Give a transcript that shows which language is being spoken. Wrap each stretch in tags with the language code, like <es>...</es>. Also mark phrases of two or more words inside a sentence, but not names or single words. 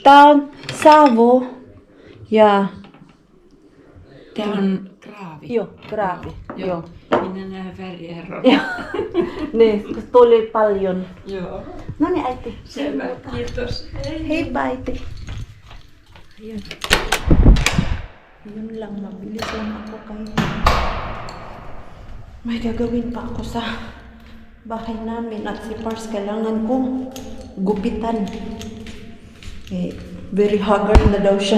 <fi>Tää on Savo. Ja, Tää on kraavi. joo, graavi. Joo. Minä näen värieron. Joo. Niin, kun tuli paljon. Joo. No niin, äiti. Selvä, kiitos. Heippa, äiti.</fi> <tl>Ayun. Yun lang, mabilis lang ako kayo. May gagawin pa ako sa bahay namin at si Pars kailangan ko gupitan. Eh,</tl> <en>very haggard</en> <tl>na daw siya.</tl>